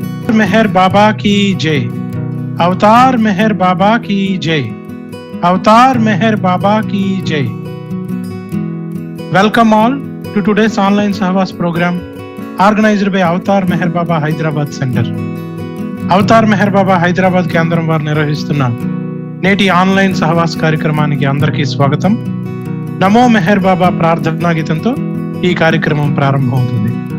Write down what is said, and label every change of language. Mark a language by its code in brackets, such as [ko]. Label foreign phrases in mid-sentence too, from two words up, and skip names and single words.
[hi] मेहर बाबा की जय। अवतार मेहर बाबा की जय। अवतार मेहर बाबा की जय। [en] Welcome all to today's online Sahavas program organized by Avatar Meher Baba Hyderabad Center. [te] అవతార్ మెహర్ బాబా హైదరాబాద్ కేంద్రం వారు నిర్వహిస్తున్న నేటి ఆన్లైన్ సహవాస్ కార్యక్రమానికి అందరికీ స్వాగతం. నమో మెహర్ బాబా ప్రార్థనా గీతంతో ఈ కార్యక్రమం ప్రారంభమవుతుంది.